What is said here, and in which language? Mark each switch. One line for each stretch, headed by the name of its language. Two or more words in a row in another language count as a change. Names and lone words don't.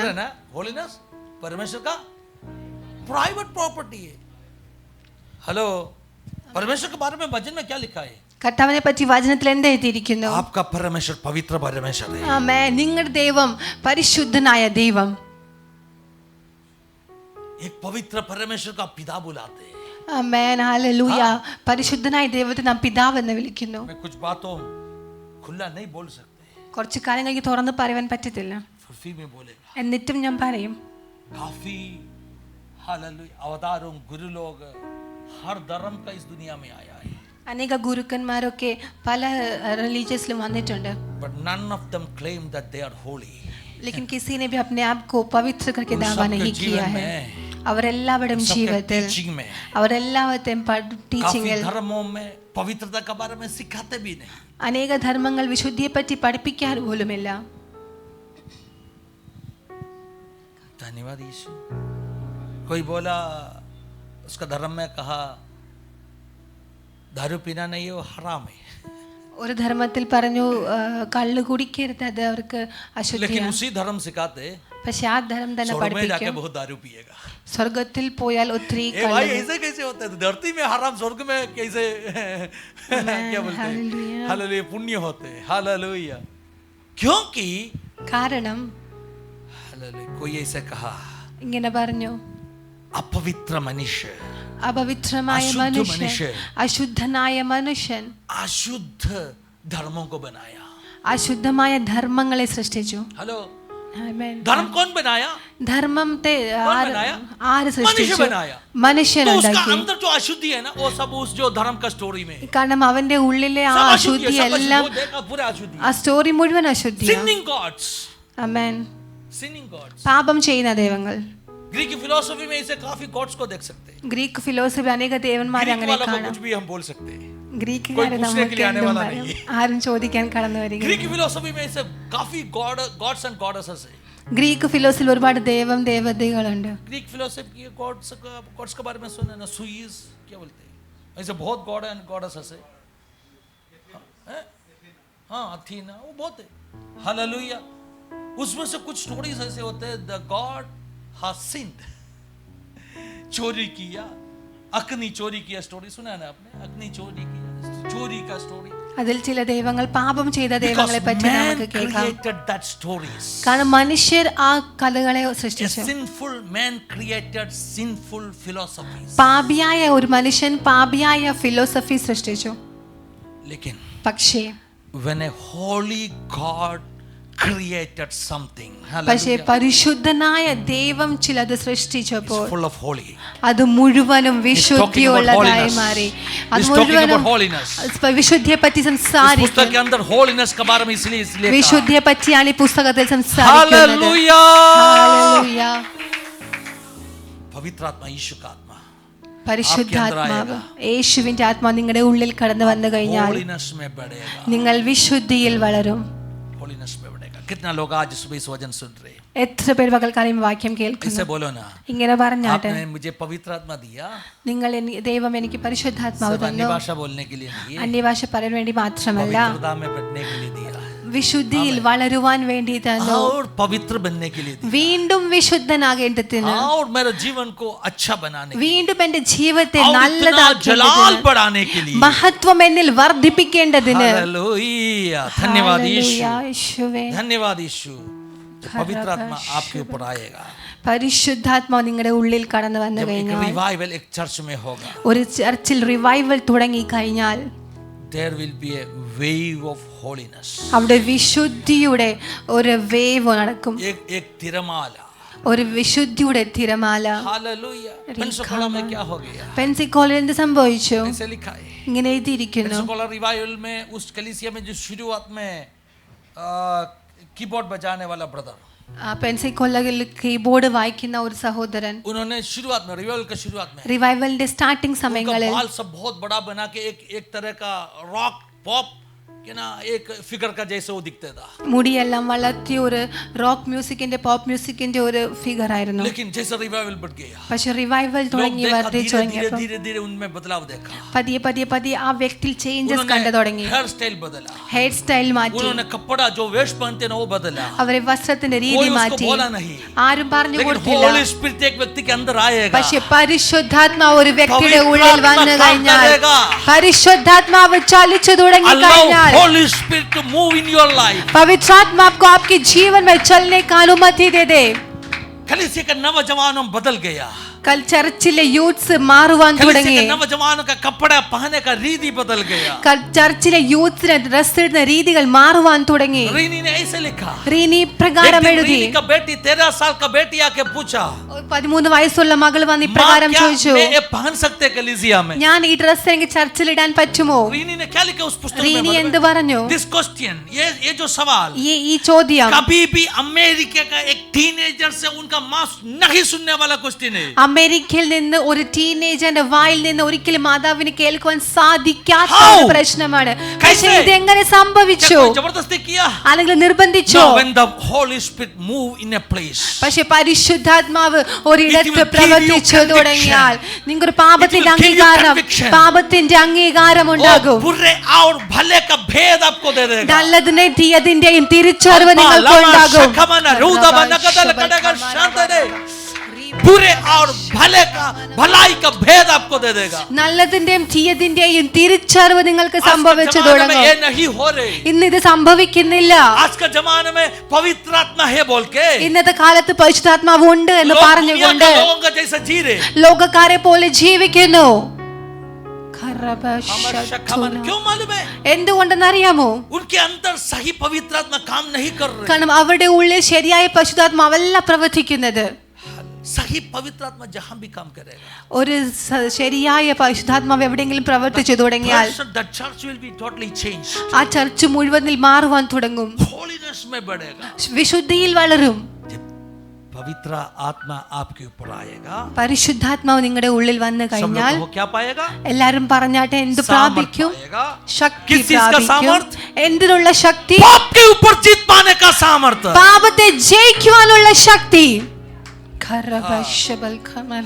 Hindi: सुन रहे ना? Holiness परमेश्वर का प्राइवेट प्रॉपर्टी है. हेलो, परमेश्वर के बारे में वचन में क्या लिखा है?
Malayalam: കർത്താവിനെ പറ്റി വചനത്തിൽ എന്താ എഴുതിയിരിക്കുന്നു?
Hindi: आपका परमेश्वर पवित्र परमेश्वर है.
Malayalam: ആമേൻ. നിങ്ങളുടെ ദൈവം പരിശുദ്ധനായ ദൈവം.
Hindi: एक पवित्र परमेश्वर का पिता बुलाते हैं.
Malayalam: ആമേൻ. ഹല്ലേലൂയ. പരിശുദ്ധനായ ദൈവത്തെ നാം പിതാവ് എന്ന് വിളിക്കുന്നു.
Hindi: मैं कुछ बातों खुला नहीं बोल सकते,
Malayalam: കുറച്ച് കാര്യങ്ങൾക്ക് തുറന്ന് പറയാൻ പറ്റത്തില്ല,
Hindi: फुर्फी में बोलेगा.
Malayalam: എന്നിട്ടും ഞാൻ പറയും.
Hindi: काफी हालेलुया अवतारों गुरु लोग हर धर्म का इस दुनिया में आया है.
Malayalam: അനേക ഗുരുക്കന്മാരൊക്കെ പല റിലീജിയസിലും വന്നിട്ടുണ്ട്.
English: But none of them claim that they are holy.
Hindi: लेकिन किसी ने भी अपने आप को पवित्र करके दावा नहीं किया है.
Malayalam: അവരെല്ലാവരുടെയും ജീവിതത്തിൽ
Hindi: टीचिंग में,
Malayalam: അവരെല്ലാവരുടെയും
Hindi: काफी
Malayalam: ടീച്ചിങ്ങിൽ
Hindi: धर्मों में पवित्रता के बारे में सिखाते भी नहीं.
Malayalam: അനേക ധർമ്മങ്ങൾ വിശുദ്ധിയെ പറ്റി പഠിപ്പിക്കാറ് പോലുമില്ല.
Hindi: धन्यवाद यीशु. कोई बोला उसका धर्म में कहा दारू पीना नहीं है वो हराम है.
Malayalam: ഒരു ധർമ്മത്തിൽ പറഞ്ഞു കള്ള് കുടിക്കരുത്, അത് അവർക്ക്
Hindi: लेकिन
Malayalam: അശുദ്ധിയാണ്.
Hindi: उसी धर्म सिखाते
Malayalam: പക്ഷെ ആ ധർമ്മം തന്നെ
Hindi: स्वर्ग में जाके
Malayalam: പഠിപ്പിക്കും
Hindi: बहुत दारू पिएगा.
Malayalam: സ്വർഗത്തിൽ പോയാൽ ഒത്തിരി
Hindi: ए भाई ऐसे कैसे होता है? धरती में हराम, स्वर्ग में कैसे क्या बोलते हैं? हालेलुया. पुण्य होते हैं. हालेलुया. क्योंकि
Malayalam: കാരണം
Hindi: हालेलुया कोई ऐसे कहा
Malayalam: ഇങ്ങനെ പറഞ്ഞു,
Hindi: अपवित्र मनुष्य,
Malayalam: അപവിത്രമായ അശുദ്ധ മനുഷ്യൻ, മനുഷ്യൻ, അശുദ്ധനായ മനുഷ്യൻ
Hindi: अशुद्ध धर्मों को बनाया.
Malayalam: അശുദ്ധമായ ധർമ്മങ്ങളെ സൃഷ്ടിച്ചു.
Hindi: हेलो,
Malayalam: ആമേൻ.
Hindi: धर्म कौन बनाया?
Malayalam: ധർമ്മത്തെ
Hindi: कौन बनाया?
Malayalam: ആര്
Hindi: मनुष्य
Malayalam: സൃഷ്ടിച്ചു?
Hindi: बनाया.
Malayalam: മനുഷ്യൻ
Hindi: तो उसका
Malayalam: ഉണ്ടാക്കി.
Hindi: अंदर जो अशुद्धि है ना, वो सब उस जो धर्म का स्टोरी में है.
Malayalam: കാരണം അവന്റെ ഉള്ളിലെ ആ
Hindi: सब
Malayalam: അശുദ്ധി
Hindi: अशुद्धि है, सब
Malayalam: എല്ലാം
Hindi: अशुद्धि, वो देखा पूरा अशुद्धि.
Malayalam: ആ സ്റ്റോറി മുഴുവൻ അശുദ്ധിയാണ്.
English: Sinning gods,
Malayalam: ആമേൻ.
English: sinning gods.
Malayalam: പാപം ചെയ്യുന്ന ദൈവങ്ങൾ.
Hindi: ग्रीक फिलोसफी में इसे काफी गॉड्स को देख सकते हैं.
Malayalam: ഗ്രീക്ക് ഫിലോസഫി അനേക ദേവന്മാരെ
Hindi: ग्रीक
Malayalam: അങ്ങനെ
Hindi: वालों को
Malayalam: കാണാം.
Hindi: कुछ भी हम बोल सकते हैं.
Malayalam: ഗ്രീക്കുകാരെ
Hindi: कोई पूछने के लिए आने
Malayalam: നമുക്ക്
Hindi: वाला नहीं है.
Malayalam: ആരും ചോദിക്കാൻ കടന്നു വരിക.
Hindi: ग्रीक फिलोसफी में इसे काफी
English: gods and goddesses
Hindi: है.
Malayalam: ഗ്രീക്ക് ഫിലോസഫിയിൽ ഒരുപാട് ദൈവം ദേവതകളുണ്ട്.
Hindi: ग्रीक फिलोसफी की गॉड्स के बारे में सुने ना, सुइस क्या बोलते हैं, ऐसे बहुत
English: god and goddess
Hindi: ऐसे, हाँ अथीना, वो बहुत है. हालेलुया. उसमें से कुछ स्टोरीज ऐसे होते हैं,
English: the god has sinned,
Hindi: चोरी किया, अग्नि चोरी किया, स्टोरी सुना है ना आपने, अग्नि चोरी किया, चोरी का स्टोरी.
Malayalam: അതിൽ ചില ദൈവങ്ങൾ പാപം ചെയ്ത ദൈവങ്ങളെ പറ്റി നമുക്ക് കേൾക്കാം. കാരണം മനുഷ്യർ ആ കഥകളെ സൃഷ്ടിച്ചു. Sinful man created sinful philosophies. പാപിയായ ഒരു മനുഷ്യൻ പാപിയായ ഫിലോസഫി സൃഷ്ടിച്ചു. പക്ഷേ
English: when a holy God created something,
Malayalam: പക്ഷേ പരിശുദ്ധനായ ദൈവം ചിലത് സൃഷ്ടിച്ചപ്പോൾ
English: full of holy,
Malayalam: അത് മുഴുവനും വിശുദ്ധിയുള്ളതായി മാറി. അത് മുഴുവനും വിശുദ്ധിയെ പറ്റി സംസാരിക്കുന്നു.
Hindi: पुस्तक के अंदर holiness के बारे में इसलिए
Malayalam: വിശുദ്ധിയെ പറ്റിയാണ് ഈ പുസ്തകത്തിൽ സംസാരിക്കുന്നത്.
Hindi: हालेलुया. पवित्र आत्मा, यीशु का आत्मा,
Malayalam: പരിശുദ്ധാത്മാവ്, യേശുവിന്റെ ആത്മാവ് നിങ്ങളുടെ ഉള്ളിൽ കടന്നു വന്നു കഴിഞ്ഞാൽ നിങ്ങൾ വിശുദ്ധിയിൽ വളരും.
Hindi: कितना लोग आज सुबह इस वचन सुन रहे हैं?
Malayalam: എത്ര പേർ പകൽക്കാലം വാക്യം കേൾക്കുന്നു?
Hindi: इसे बोलो ना,
Malayalam: ഇങ്ങനെ പറഞ്ഞാട്ടെ,
Hindi: आपने मुझे पवित्र आत्मा दिया,
Malayalam: നിങ്ങൾ ദൈവം എനിക്ക് പരിശുദ്ധാത്മാവ് തന്നു.
Hindi: अन्य भाषा बोलने के लिए नहीं,
Malayalam: അന്യഭാഷ പറയാൻ വേണ്ടി മാത്രമല്ല,
Hindi: पवित्रता में बढ़ने के लिए दिया,
Malayalam: വിശുദ്ധിയിൽ വളരുവാൻ വേണ്ടി തന്നു,
Hindi: और पवित्र बनने के लिए दिया,
Malayalam: വീണ്ടും വിശുദ്ധനാകേണ്ടതിന്,
Hindi: और मेरे जीवन को अच्छा बनाने के लिए,
Malayalam: വീണ്ടും എന്റെ ജീവിതത്തെ
Hindi: जलाल
Malayalam: നല്ലതാക്കേണ്ടതിന്,
Hindi: बढ़ाने के लिए,
Malayalam: മഹത്വം എന്നിൽ വർദ്ധിപ്പിക്കേണ്ടതിന്.
Hindi: हालेलुया. धन्यवाद यीशु,
Malayalam: യേശുവേ,
Hindi: धन्यवाद यीशु. पवित्र आत्मा आपके ऊपर आएगा,
Malayalam: പരിശുദ്ധാത്മാവ് നിങ്ങളുടെ ഉള്ളിൽ കടന്നു വന്നു കഴിഞ്ഞാൽ,
Hindi: रिवाइवल एक चर्च में होगा,
Malayalam: ഒരു ചർച്ചിൽ റിവൈവൽ തുടങ്ങി കഴിഞ്ഞാൽ
English: there will be a wave of holiness,
Malayalam: അവിടെ വിശുദ്ധിയുടെ ഒരു വേവ് നടക്കും,
Hindi: एक तिरमाला,
Malayalam: ഒരു വിശുദ്ധിയുടെ തിരമാല.
Hindi: हालेलुया. पेंसिकोला में क्या हो गया?
Malayalam: പെൻസിക്കോളിൽ എന്ത് സംഭവിച്ചു?
Hindi: ऐसे लिखा है,
Malayalam: ഇങ്ങനെ എഴുതിയിരിക്കുന്നു.
Hindi: पेंसिकोला रिवाइवल में उस कलीसिया में जो शुरुआत में कीबोर्ड बजाने वाला ब्रदर,
Malayalam: പെൻസിക്കോളയിൽ കീബോർഡ് വായിക്കുന്ന ഒരു സഹോദരൻ,
Hindi: उन्होंने शुरुआत में रिवाइवल के शुरुआत में
Malayalam: റിവൈവലിന്റെ സ്റ്റാർട്ടിംഗ് സമയങ്ങളിൽ
Hindi: बाल सब बहुत बड़ा बना के एक तरह का रॉक पॉप के ना एक फिगर का जैसे वो दिखता था,
Malayalam: മുടിയെല്ലാം വളർത്തി ഒരു റോക്ക് മ്യൂസിക്കിന്റെ പോപ്പ് മ്യൂസിക്കിന്റെ ഒരു ഫിഗർ ആയിരുന്നു.
Hindi: लेकिन जैसे रिवाइवल बढ़ गया,
Malayalam: പക്ഷെ റിവൈവൽ തുടങ്ങി വർദ്ധിച്ചു തുടങ്ങിയപ്പോൾ
Hindi: धीरे-धीरे उनमें बदलाव देखा,
Malayalam: പതിയെ പതിയെ പതിയെ ആ വ്യക്തിയിൽ ചേഞ്ചസ് കണ്ടു തുടങ്ങി.
Hindi: हेयर स्टाइल बदला,
Malayalam: ഹെയർ സ്റ്റൈൽ മാറ്റി,
Hindi: उन्होंने कपड़ा जो वेश पहनते हैं वो बदला,
Malayalam: അവരെ വസ്ത്രത്തിന്റെ രീതി മാറ്റി. ആരും പറഞ്ഞു കൊടുത്തില്ല.
Hindi: होली स्पिरिट एक व्यक्ति के अंदर आएगा,
Malayalam: പക്ഷെ പരിശുദ്ധാത്മാവ് ഒരു വ്യക്തിയുടെ ഉള്ളിൽ വന്നു കഴിഞ്ഞാൽ, പരിശുദ്ധാത്മാവ് ചലിച്ചു തുടങ്ങി കഴിഞ്ഞാൽ,
English: Holy Spirit to move in your life,
Hindi: पवित्र आत्मा आपको आपके जीवन में चलने का अनुमति दे दे. कलीसिया का नौजवानों बदल गया,
Malayalam: കൽ ചർച്ചിലെ യൂത്ത്സ് മാറുവാൻ തുടങ്ങി.
Hindi: नौजवानों का कपड़ा पहनने का रीति बदल गया,
Malayalam: കൽ ചർച്ചിലെ യൂത്ത്സിന്റെ ഡ്രസ്സിന്റെ രീതികൾ മാറുവാൻ തുടങ്ങി.
Hindi: रीनी ने ऐसे लिखा,
Malayalam: रीनी പ്രകാരം എഴുതി.
Hindi: रीनी का बेटी 13 साल का बेटी आके पूछा,
Malayalam: 13 വയസ്സുള്ള മകൾ വന്ന് ഇപ്രകാരം ചോദിച്ചു,
Hindi: मैं ये पहन सकते कलीसिया में?
Malayalam: ഞാൻ ഈ ഡ്രസ്സ് എനിക്ക് ചർച്ചിൽ ഇടാൻ പറ്റുമോ?
Hindi: रीनी ने क्या लिखा उस पुस्तक में?
Malayalam: रीनी എന്ത് പറഞ്ഞു?
English: this question,
Hindi: ये जो सवाल,
Malayalam: ഈ ചോദ്യം
Hindi: कभी भी अमेरिका का एक टीनेजर से उनका मांस नहीं सुनने वाला क्वेश्चन है.
Malayalam: അമേരിക്കയിൽ നിന്ന് ഒരു ടീനേജറിന്റെ വായിൽ നിന്ന് ഒരിക്കലും മാതാവിന് കേൾക്കുവാൻ സാധിക്കാത്ത ഒരു പ്രശ്നമാണ്. പക്ഷേ ഇത് എങ്ങനെ സംഭവിച്ചു?
Hindi: जबरदस्ती किया,
Malayalam: അല്ലെങ്കിൽ നിർബന്ധിച്ചോ?
English: when the holy spirit move in a place,
Malayalam: പക്ഷേ പരിശുദ്ധാത്മാവ് ഒരിടത്ത് പ്രവർത്തിച്ചു തുടങ്ങിയാൽ നിങ്ങൾക്ക് പാപത്തിന്റെ അംഗീകാരം ഉണ്ടാകും.
Hindi: बुरे और भले का भेद आपको दे देगा,
Malayalam: നല്ലതിന്റെയും തീയതിന്റെയും തിരിച്ചറിവ് നിങ്ങൾക്ക് ഉണ്ടാകും.
Hindi: बुरे और भले का भलाई का भेद आपको दे देगा.
Malayalam: നല്ലതിന്റെയും തീയതിന്റെയും തിരിച്ചറിവ് നിങ്ങൾക്ക് സംഭവിച്ചു തുടങ്ങും.
Hindi: ये नहीं हो रहे,
Malayalam: ഇന്ന് ഇത് സംഭവിക്കുന്നില്ല.
Hindi: आज का जमाने में पवित्र आत्मा है बोल के
Malayalam: ഇന്നത്തെ കാലത്ത് പരിശുദ്ധാത്മാവ് ഉണ്ട് എന്ന് പറഞ്ഞുകൊണ്ട്
Hindi: लोगों का जैसा जी रहे,
Malayalam: ലോകക്കാരെ പോലെ ജീവിക്കുന്നു.
Hindi: क्यों मालूम है?
Malayalam: എന്തുകൊണ്ടെന്നറിയാമോ?
Hindi: उनके अंदर सही पवित्र आत्मा काम नहीं कर रहे,
Malayalam: കാരണം അവരുടെ ഉള്ളിൽ ശരിയായ പരിശുദ്ധാത്മാവല്ല പ്രവർത്തിക്കുന്നത്.
Hindi: सही पवित्र आत्मा जहां भी काम करेगा,
Malayalam: ഒരു ശരിയായ പരിശുദ്ധാത്മാവ് എവിടെയെങ്കിലും പ്രവർത്തിച്ചു തുടങ്ങിയാൽ
English: the church will be totally changed,
Malayalam: ആ ചർച്ച് മുഴുവനിൽ മാറുവാൻ തുടങ്ങും,
Hindi: holiness में बढ़ेगा.
Malayalam: വിശുദ്ധിയിൽ വളരും.
Hindi: पवित्र आत्मा आपके ऊपर आएगा,
Malayalam: പരിശുദ്ധാത്മാവ് നിങ്ങളുടെ ഉള്ളിൽ വന്നു
Hindi: सब
Malayalam: കഴിഞ്ഞാൽ
Hindi: लोग को क्या पाएगा?
Malayalam: എല്ലാരും പറഞ്ഞാട്ടെ എന്ത്
Hindi: सामर्थ
Malayalam: പ്രാപിക്കും?
Hindi: पाएगा।
Malayalam: ശക്തി
Hindi: किस चीज का
Malayalam: പ്രാപിക്കും.
Hindi: सामर्थ?
Malayalam: എന്തിനുള്ള ശക്തി?
Hindi: पाप के ऊपर जीत पाने का सामर्थ।
Malayalam: പാപത്തെ ജയിക്കുവാനുള്ള ശക്തി. ഖറബശബൽ ഖമന.